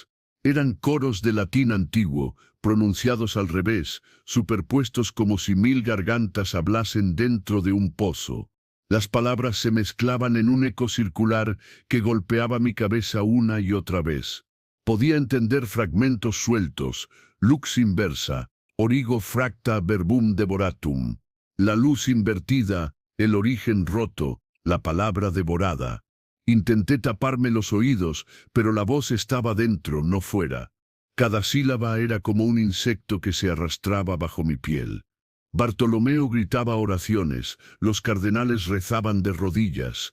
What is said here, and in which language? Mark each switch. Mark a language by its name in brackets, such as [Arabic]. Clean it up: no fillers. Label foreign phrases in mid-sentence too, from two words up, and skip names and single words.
[Spanish] Eran coros de latín antiguo, pronunciados al revés, superpuestos como si 1000 gargantas hablasen dentro de un pozo. Las palabras se mezclaban en un eco circular que golpeaba mi cabeza una y otra vez. Podía entender fragmentos sueltos, [Latin] lux inversa, origo fracta verbum devoratum. [Spanish] La luz invertida, el origen roto, la palabra devorada. Intenté taparme los oídos, pero la voz estaba dentro, no fuera. Cada sílaba era como un insecto que se arrastraba bajo mi piel. Bartolomeo gritaba oraciones, los cardenales rezaban de rodillas.